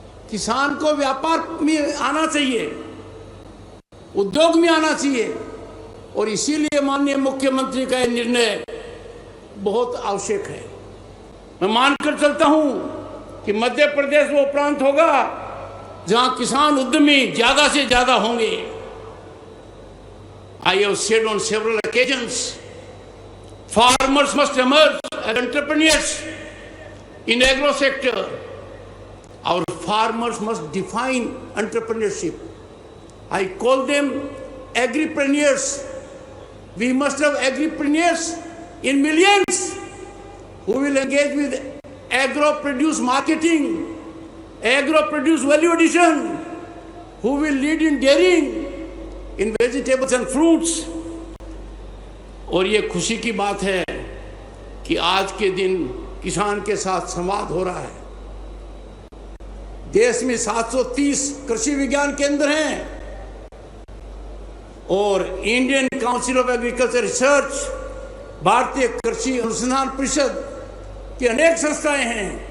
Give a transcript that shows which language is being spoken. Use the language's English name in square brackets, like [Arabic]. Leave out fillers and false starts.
[Hindi] किसान को व्यापार में आना चाहिए, उद्योग में आना चाहिए। और इसीलिए माननीय मुख्यमंत्री का यह निर्णय बहुत आवश्यक है। मैं मानकर चलता हूं कि मध्य प्रदेश वो प्रांत होगा जहां किसान उद्यमी ज्यादा से ज्यादा होंगे। [English] I have said on several occasions, farmers must emerge as entrepreneurs in agro sector. Our farmers must define entrepreneurship. I call them agripreneurs. We must have agripreneurs in millions who will engage with agro-produce marketing, agro-produce value addition, who will lead in dairying, in vegetables and fruits. [Hindi] और ये खुशी की बात है कि आज के दिन किसान के साथ संवाद हो रहा है। देश में 730 कृषि विज्ञान केंद्र हैं और Indian council of agriculture research, भारतीय कृषि अनुसंधान परिषद की अनेक संस्थाएं हैं।